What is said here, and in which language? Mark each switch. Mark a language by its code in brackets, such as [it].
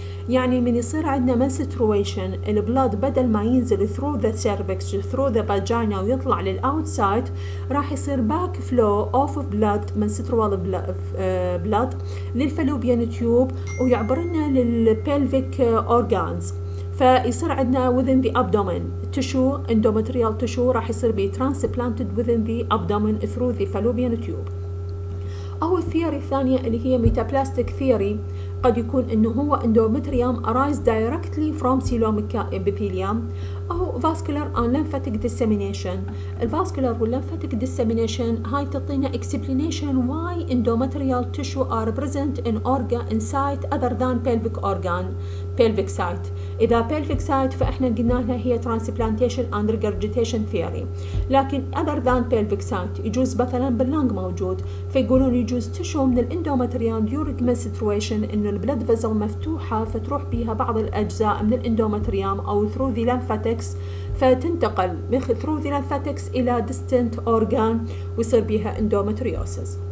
[ar] يعني من يصير عندنا menstruation البلاد بدل ما ينزل [en] through the cervix through the vagina [ar] ويطلع للأوتسايد، راح يصير [en] back flow of blood menstrual blood [ar] للفالوبيان تيوب ويعبرنا للبلفيك organs. فيصير عندنا [en] within the abdomen tissue endometrial tissue [ar] راح يصير بي [en] transplanted within the abdomen through the fallopian tube. [ar] أو الثيوري الثانية اللي هي ميتابلاستيك ثيوري، قد يكون إنه هو [en] endometrium arise directly from coelomic epithelium [ar] أو [en] vascular and lymphatic dissemination. الفاسكولار والlymphatic dissemination [ar] هاي تعطينا [en] explanation why endometrial tissue are present in organ in site other than pelvic organ pelvic site. [ar] إذا pelvic site فإحنا قلنا لها هي [en] transplantation and regurgitation theory، [ar] لكن [en] other than pelvic site [ar] يجوز مثلا باللنج موجود، فيقولون يجوز تشو من الاندومتريوم [en] during menstruation [ar] إنه البلد فيزل مفتوحة فتروح بيها بعض الأجزاء من الاندومتريوم أو [en] through the lymphatics، [ar] فتنتقل من through the lymphatics إلى [en] distant organ [ar] ويصير بيها endometriosis.